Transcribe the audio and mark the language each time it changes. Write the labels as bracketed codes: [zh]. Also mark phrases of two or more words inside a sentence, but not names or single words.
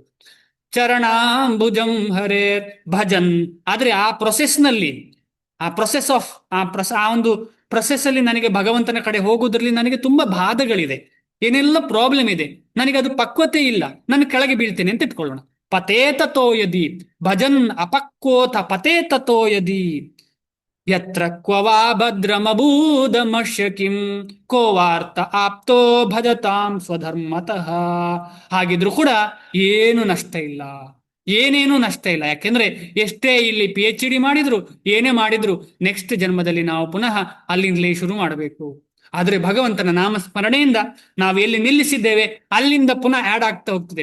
[sa] ಚರಣಾಂಬುಜಂ ಹರೇರ್ ಭಜನ್. [kn] ಆದ್ರೆ ಆ ಪ್ರೊಸೆಸ್ನಲ್ಲಿ, ಆ [en] process of [kn] ಆ ಒಂದು ಪ್ರೊಸೆಸ್ ಅಲ್ಲಿ ನನಗೆ ಭಗವಂತನ ಕಡೆ ಹೋಗುವುದರಲ್ಲಿ ನನಗೆ ತುಂಬಾ ಬಾಧೆಗಳಿದೆ, ಏನೆಲ್ಲ ಪ್ರಾಬ್ಲಮ್ ಇದೆ, ನನಗೆ ಅದು ಪಕ್ವತೆ ಇಲ್ಲ, ನಾನು ಕೆಳಗೆ ಬೀಳ್ತೇನೆ ಅಂತ ಇಟ್ಕೊಳ್ಳೋಣ. [sa] ಪತೇತತೋ ಯದಿ ಭಜನ್ ಅಪಕ್ವೋತ ಪತೇತತೋ ಯದಿ ಯತ್ರ ಕ್ವವಾ ಭದ್ರಮಭೂದಮಶ್ಯ ಕಿಂ ಕೋವಾರ್ಥ ಆಪ್ತೋ ಭಜತಾಂ ಸ್ವಧರ್ಮತಃ. [kn] ಹಾಗಿದ್ರು ಕೂಡ ಏನು ನಷ್ಟ ಇಲ್ಲ, ಏನೇನು ನಷ್ಟ ಇಲ್ಲ. ಯಾಕೆಂದ್ರೆ ಎಷ್ಟೇ ಇಲ್ಲಿ PhD ಮಾಡಿದ್ರು, ಏನೇ ಮಾಡಿದ್ರು, ನೆಕ್ಸ್ಟ್ ಜನ್ಮದಲ್ಲಿ ನಾವು ಪುನಃ ಅಲ್ಲಿಂದಲೇ ಶುರು ಮಾಡಬೇಕು. ಆದ್ರೆ ಭಗವಂತನ ನಾಮಸ್ಮರಣೆಯಿಂದ ನಾವು ಎಲ್ಲಿ ನಿಲ್ಲಿಸಿದ್ದೇವೆ ಅಲ್ಲಿಂದ ಪುನಃ ಆಡ್ ಆಗ್ತಾ ಹೋಗ್ತದೆ.